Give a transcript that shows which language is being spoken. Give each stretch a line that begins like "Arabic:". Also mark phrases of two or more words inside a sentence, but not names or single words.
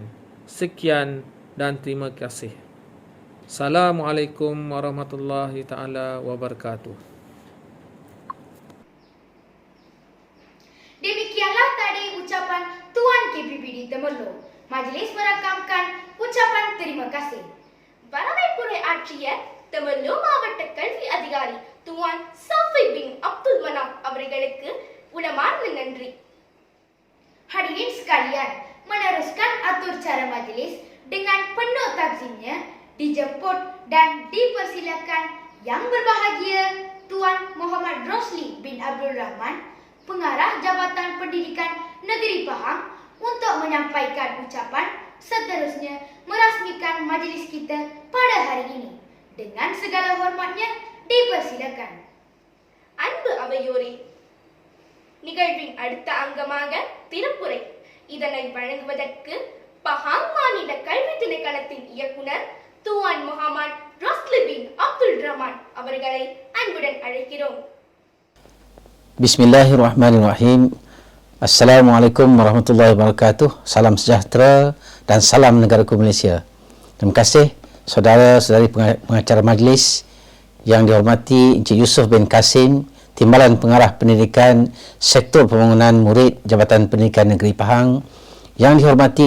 Malay: Sekian dan terima kasih.
Arabic: السلام عليكم ورحمة الله تعالى وبركاته.
Malay: Demikianlah tadi ucapan Tuan KPPD Temerloh. Majlis merakamkan ucapan terima kasih.
Tamil: வரவேற்புரை ஆற்றிய தமிழ்லோ மாவட்ட கல்வி அதிகாரி துவான் சஃபி பின் அப்துல் மனாப் அவர்களுக்கு உளமார்ந்த நன்றி.
Malay: Hadirin sekalian, meneruskan atur cara majlis dengan penuh takzimnya dijemput dan dipersilakan yang berbahagia Tuan Muhammad Rosli bin Abdul Rahman, Pengarah Jabatan Pendidikan Negeri Pahang, untuk menyampaikan ucapan seterusnya merasmikan majlis kita pada hari ini. Dengan segala hormatnya dipersilakan.
Tamil: அன்பு அவையோரே, நிகழ்வின் அடுத்த அங்கமாக திருப்புரை. இதனை வழங்குவதற்கு பஹாங் மாநில கல்வி திணைக்களத்தின் இயக்குனர் துவான் முகமது ரஸ்லி பின் அப்துல் ரஹ்மான் அவர்களை அன்புடன் அழைக்கிறோம்.
Arabic: بسم الله الرحمن الرحيم. السلام عليكم ورحمة الله وبركاته.
Malay: Salam sejahtera dan salam negaraku Malaysia. Terima kasih saudara-saudari pengacara majlis yang dihormati Encik Yusuf bin Kasim, Timbalan Pengarah Pendidikan Sektor Pembangunan Murid Jabatan Pendidikan Negeri Pahang, yang dihormati